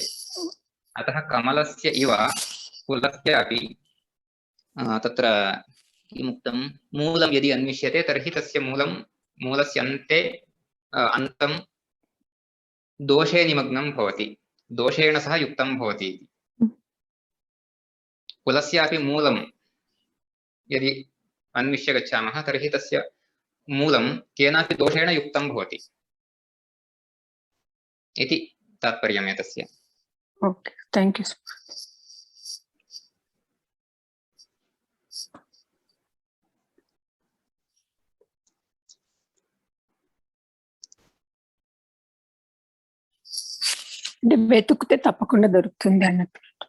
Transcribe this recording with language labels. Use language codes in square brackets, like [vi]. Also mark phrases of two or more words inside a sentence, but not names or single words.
[sa] अतः कमलस्य इव कुलस्यापि तत्र किमुक्तं मूलं यदि अन्विष्यते तर्हि तस्य मूलस्य अन्ते अन्तं दोषे निमग्नं भवति, दोषेण सह युक्तं भवति। कुलस्यापि मूलं यदि अन्विष्य गच्छामः तर्हि तस्य मूलं केनापि दोषेण युक्तं भवति इति तात्पर्यम् एतस्य। [en] Okay, thank you. [te] అంటే వెతుకుతే తప్పకుండా దొరుకుతుంది అన్నట్టు.